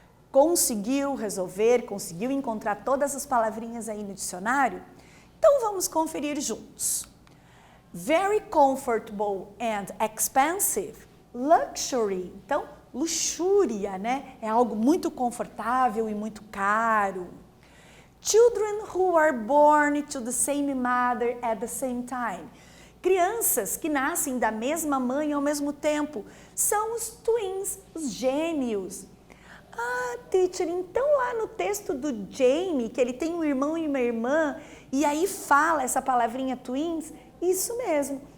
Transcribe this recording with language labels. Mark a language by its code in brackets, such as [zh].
[pt] Conseguiu resolver, conseguiu encontrar todas as palavrinhas aí no dicionário? Então vamos conferir juntos. [en] Very comfortable and expensive. [pt] Luxury. Então, luxúria, né? É algo muito confortável e muito caro. [en] Children who are born to the same mother at the same time. [pt] Crianças que nascem da mesma mãe ao mesmo tempo. São os twins, os gêmeos. Ah, teacher, então lá no texto do Jamie, que ele tem um irmão e uma irmã, e aí fala essa palavrinha twins, isso mesmo.